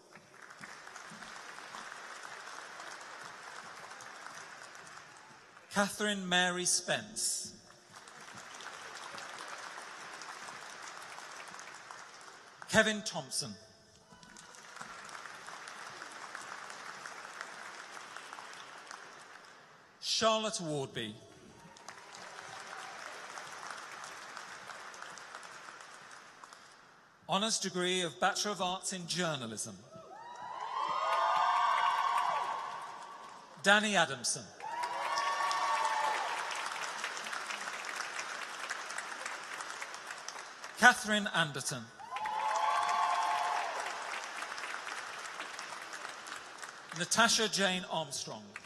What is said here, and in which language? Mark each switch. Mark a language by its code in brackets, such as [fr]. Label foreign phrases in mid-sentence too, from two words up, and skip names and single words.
[en] Catherine Mary Spence. Kevin Thompson. Charlotte Wardby. Honours degree of Bachelor of Arts in Journalism. Danny Adamson. Catherine Anderton. Natasha Jane Armstrong.